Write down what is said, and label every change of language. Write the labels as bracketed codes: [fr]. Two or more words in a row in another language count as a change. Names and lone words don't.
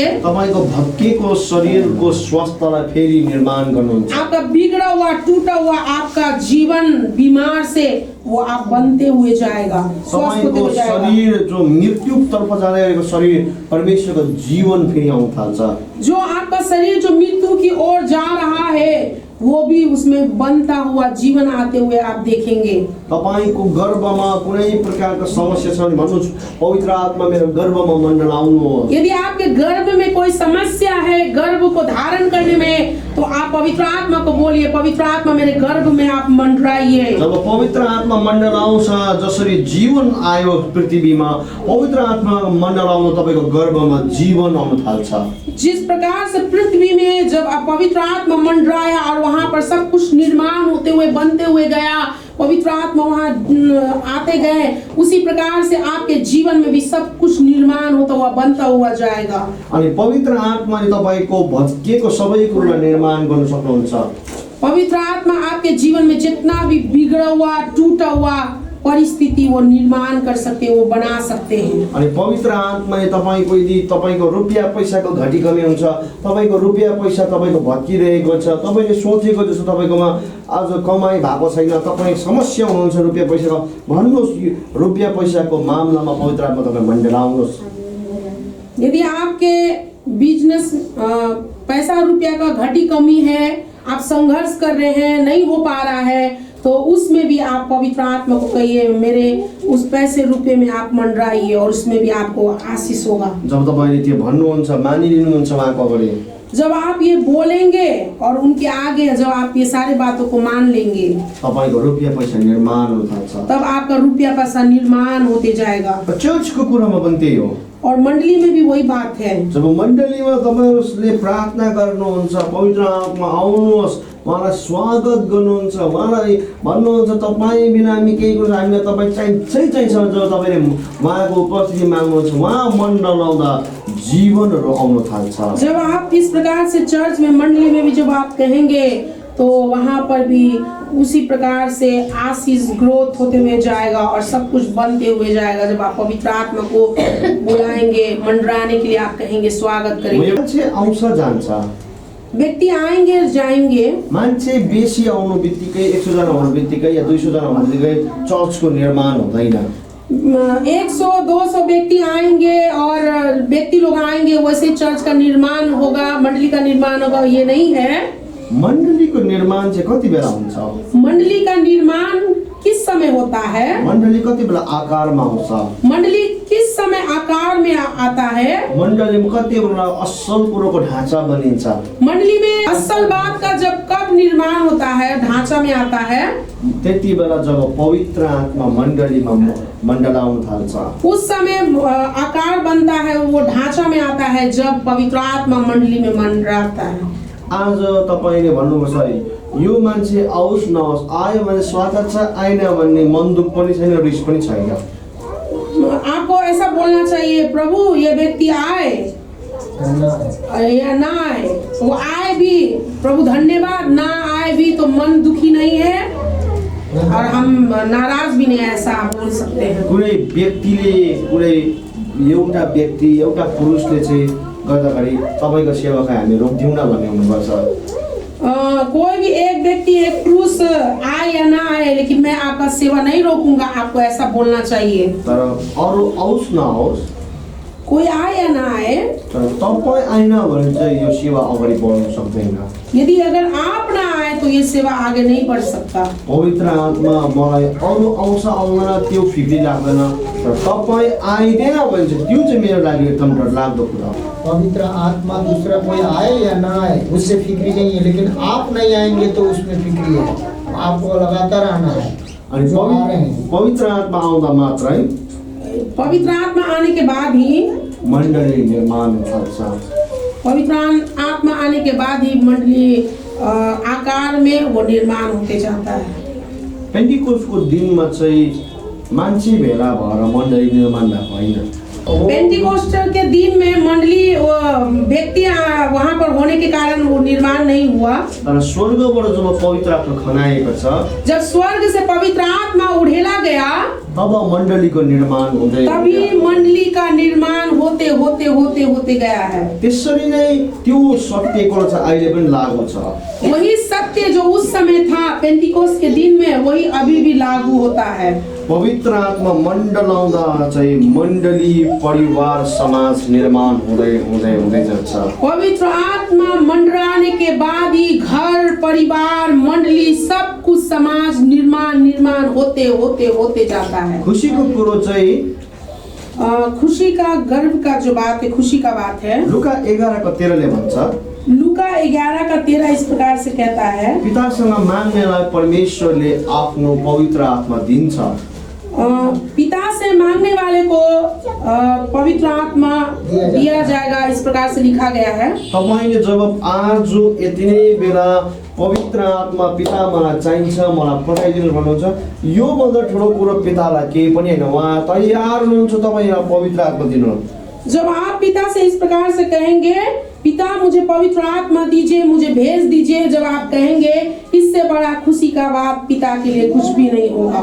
[ne] तपाईँको भत्किएको शरीरको स्वास्थ्यलाई फेरि निर्माण गर्नुहुन्छ। [hi] आपका बिगड़ा हुआ टूटा हुआ आपका जीवन बीमार से वो आप बनते हुए जाएगा, स्वस्थ होते [ne] तपाईँको [hi] हुए जाएगा। [ne] शरीर जो मृत्युतर्फ जाँदै गरेको शरीर परमेश्वरको जीवन फेरि आउन थाल्छ। [hi] जो आपका शरीर जो मृत्यु की ओर जा रहा है वो भी उसमें बनता हुआ जीवन आते हुए आप देखेंगे। [ne] तपाईँको गर्भमा कुनै प्रकारको समस्या छ भने भन्नुहोस् पवित्र आत्मा मेरो गर्भमा मण्डल आउनुहोस्। [hi] यदि आपके गर्भ में कोई समस्या है, गर्भ को धारण करने में, तो आप पवित्र आत्मा को बोलिए, पवित्र आत्मा मेरे गर्भ में आप मंडराइए। [ne] जब पवित्र आत्मा मण्डल आउँछ, जसरी जीवन आयो पृथ्वीमा, पवित्र आत्मा मण्डल आउनु तपाईँको गर्भमा जीवन आउन थाल्छ। [hi] जिस प्रकार से पृथ्वी में जब पवित्र आत्मा मंडराया और वहां पर सब कुछ निर्माण होते हुए बनते हुए गया, पवित्र आत्मा वहां आते गए, उसी प्रकार से आपके जीवन में भी सब कुछ निर्माण होता हुआ बनता हुआ जाएगा। [ne] अनि पवित्र आत्माले तपाईँको भत्किएको सबै कुरालाई निर्माण गर्न सक्नुहुन्छ। [hi] पवित्र आत्मा आपके जीवन में जितना भी बिगड़ा हुआ टूटा हुआ परिस्थिति वो निर्माण कर सकते हैं, वो बना सकते हैं। [ne] अनि पवित्र आत्माले तपाईँको यदि तपाईँको रुपियाँ पैसाको घटी कमी हुन्छ, तपाईँको रुपियाँ पैसा तपाईँको भत्किरहेको छ, तपाईँले सोचेको जस्तो तपाईँकोमा आज कमाइ भएको छैन, तपाईँ समस्या हुनुहुन्छ रुपियाँ पैसाको, भन्नुहोस् रुपियाँ पैसाको मामलामा पवित्र आत्मा तपाईँ मण्डल आउनुहोस्। [hi] यदि आपके बिजनेस पैसा रुपया का घटी कमी है, आप संघर्ष कर रहे हैं, नहीं हो पा रहा है, तो उसमें भी आप पवित्र आत्मा को कहिए मेरे उस पैसे रुपए में आप मंडराइए और उसमें भी आपको आशीष होगा। [ne] जब तपाईँले त्यो भन्नुहुन्छ, मानिलिनुहुन्छ उहाँको अगाडि, [hi] जब आप ये बोलेंगे और उनके आगे जब आप ये सारे बातों को मान लेंगे, [ne] तपाईँको रुपियाँ पैसा निर्माण हुन थाल्छ। [hi] तब आपका रुपया पैसा निर्माण होते जाएगा। [ne] चर्चको कुरामा पनि त्यही हो। [hi] और मंडली में भी वही बात है। [ne] जब मण्डलीमा तपाईँहरूले प्रार्थना गर्नुहुन्छ, पवित्र आत्मा आउनुहोस्, उहाँलाई स्वागत गर्नुहुन्छ, उहाँलाई भन्नुहुन्छ तपाईँ बिना हामी केही कुरो हामीलाई तपाईँ चाहिन्छ। जब तपाईँले उहाँको उपस्थिति माग्नुहुन्छ, उहाँ मण्डल आउँदा जीवनहरू आउन थाल्छ। [hi] जब आप इस प्रकार से चर्च में मंडली में भी जब आप कहेंगे तो वहाँ पर भी उसी प्रकार से आशीष ग्रोथ होते हुए जाएगा और सब कुछ बनते हुए जाएगा। जब आप पवित्र आत्मा को बुलाएंगे, मंडराने के लिए आप कहेंगे, स्वागत करेंगे। [ne] मान्छे आउँछ जान्छ, [hi] व्यक्ति आएंगे जाएंगे, [ne] मान्छे बेसी आउनु बित्तिकै 100 जना आउनु बित्तिकै या 200 जना आउनु बित्तिकै चर्चको निर्माण हुँदैन। [hi] 100-200 व्यक्ति आएंगे और व्यक्ति लोग आएंगे वैसे चर्च का निर्माण होगा, मंडली का निर्माण होगा, ये नहीं है। [ne] मण्डलीको निर्माण चाहिँ कति बेला हुन्छ? [hi] मण्डली का निर्माण किस समय होता है? [ne] मण्डली कति बेला आकारमा आउँछ, [hi] मंडली किस समय आकार में आता है? [ne] मण्डलीमा कति बेला असल कुरोको ढाँचा बनिन्छ, [hi] मंडली में असल बात का जब कब निर्माण होता है, ढांचा में आता है? [ne] त्यति बेला जब पवित्र आत्मा मण्डलीमा मण्डलाउन थाल्छ। [hi] उस समय आकार बनता है, वो ढांचा में आता है जब पवित्र आत्मा मंडली में मंडराता है। [ne] आज तपाईले भन्नुपर्छ यो मान्छे आओस् नआओस्, आयो भने स्वागत छ, आएन भन्ने मनदुख पनि छैन, रिस पनि छैन। [hi] आपको ऐसा बोलना चाहिए, प्रभु ये व्यक्ति आए या ना आए, वो आए भी प्रभु धन्यवाद, ना आए भी तो मन दुखी नहीं है और हम नाराज भी नहीं, ऐसा आप बोल सकते हैं। [ne] कुनै व्यक्तिले कुनै एउटा व्यक्ति एउटा पुरुषले चाहिँ गर्दाखेरि तपाईको सेवालाई हामी रोक्दिउँ न भन्ने हुनुपर्छ। [hi] कोई भी एक व्यक्ति, एक पुरुष आए या ना आए, लेकिन मैं आपका सेवा नहीं रोकूंगा, आपको ऐसा बोलना चाहिए। [ne] तर अरू आओस् नआओस्, [hi] कोई आए या ना आए, [ne] तर तपाईँ आएन भने चाहिँ यो सेवा अगाडि बढ्न सक्दैन। [hi] यदि अगर आप ना आए तो ये सेवा आगे नहीं बढ़ सकता। [ne] पवित्र आत्मा मलाई अरू आउँछ आउँदैन त्यो फिक्री लाग्दैन, तर तपाईँ आइदिएन भने चाहिँ त्यो चाहिँ मेरो लागि एकदम डरलाग्दो कुरा हो। [hi] पवित्र आत्मा दूसरा कोई आए या ना आए उससे फिक्री नहीं है, लेकिन आप नहीं आएंगे तो उसमें फिक्री है, आपको लगातार आना है। [ne] अनि [hi] जो आ रहे हैं [ne] पवित्र आत्मा आउँदा मात्रै [hi] पवित्र आत्मा आने के बाद ही [ne] मण्डली निर्माण थाल्छ। [hi] पवित्र आत्मा आने के बाद ही मंडली आकार में वो निर्माण होते जाता है। [ne] पेन्टिकोस्टको दिनमा चाहिँ मान्छे भेला भएर मण्डली निर्माण भएको होइन। [hi] पेंटिकोस्टल के दिन में मंडली व्यक्ति वहाँ पर होने के कारण वो निर्माण नहीं हुआ। [ne] तर स्वर्गबाट जब पवित्र आत्मा खनाएको छ, [hi] जब स्वर्ग से पवित्र आत्मा उड़ेला गया, [ne] तब मण्डलीको निर्माण हुँदै [hi] तभी मंडली का निर्माण होते होते होते होते गया है। [ne] त्यसरी नै त्यो सत्यको चाहिँ अहिले पनि लागू छ। [hi] वही सत्य जो उस समय था पेंटिकोस्ट के दिन में, वही अभी भी लागू होता है। [ne] पवित्र आत्मा मण्डलाउँदा चाहिँ मण्डली परिवार समाज निर्माण हुँदै हुँदै हुँदै जान्छ। [hi] पवित्र आत्मा मंडराने के बाद ही घर परिवार मंडली सब कुछ समाज निर्माण होते होते होते जाता है। [ne] खुसीको कुरो चाहिँ [hi] खुशी का गर्व का जो बात है, खुशी का बात है। [ne] लुका 11:13 भन्छ, [hi] लुका 11:13 इस प्रकार से कहता है, [ne] पितासँग माग्नेलाई परमेश्वरले आफ्नो पवित्र आत्मा दिन्छ। [hi] पिता से मांगने वाले को पवित्र आत्मा दिया जाएगा, इस प्रकार से लिखा गया है। [ne] तपाईले जब आज यति नै बेला पवित्र आत्मा पिता मलाई चाहिन्छ, मलाई पठाइदिनु भन्नुहुन्छ, यो भन्दा ठुलो कुरो पितालाई केही पनि हैन। उहाँ तयार हुनुहुन्छ तपाईलाई पवित्र आत्मा दिनु। [hi] जब आप पिता से इस प्रकार से कहेंगे, पिता मुझे पवित्र आत्मा दीजिए, मुझे भेज दीजिए, जब आप कहेंगे, इससे बड़ा खुशी का बात पिता के लिए कुछ भी नहीं होगा।